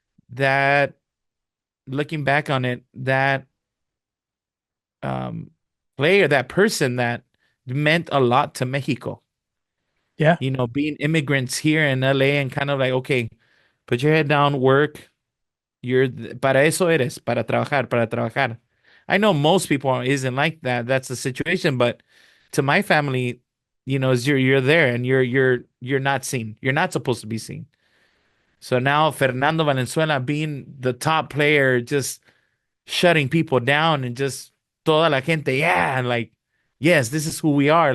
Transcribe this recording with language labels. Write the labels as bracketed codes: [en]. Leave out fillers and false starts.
[en] That looking back on it, that player, that person that meant a lot to Mexico. Yeah. You know, being immigrants here in LA and kind of like, okay, put your head down, work. [es] Para eso eres, para trabajar, para trabajar. [en] I know most people isn't like that. That's the situation, but to my family, you know, is you're there and you're not seen. You're not supposed to be seen. So now Fernando Valenzuela being the top player, just shutting people down and just [es] toda la gente, [en] yeah, like, yes, this is who we are.